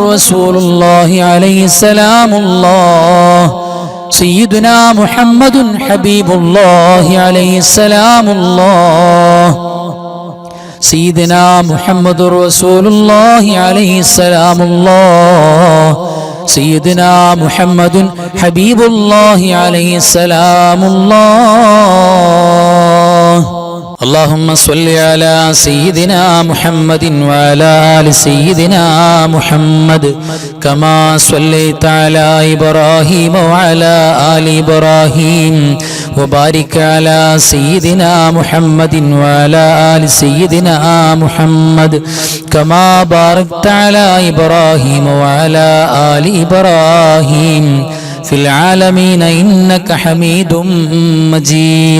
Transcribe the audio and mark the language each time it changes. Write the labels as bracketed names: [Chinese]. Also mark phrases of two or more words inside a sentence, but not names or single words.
[Arabic] رسول الله عليه سلام الله سيدنا محمد حبيب الله عليه سلام الله سيدنا محمد رسول الله عليه سلام الله سيدنا محمد حبيب الله عليه سلام الله. اللهم صل على سيدنا محمد وعلى آل سيدنا محمد كما صليت على إبراهيم وعلى آل إبراهيم وبارك على سيدنا محمد وعلى آل سيدنا محمد كما باركت على إبراهيم وعلى آل إبراهيم في العالمين إنك حميد مجيد.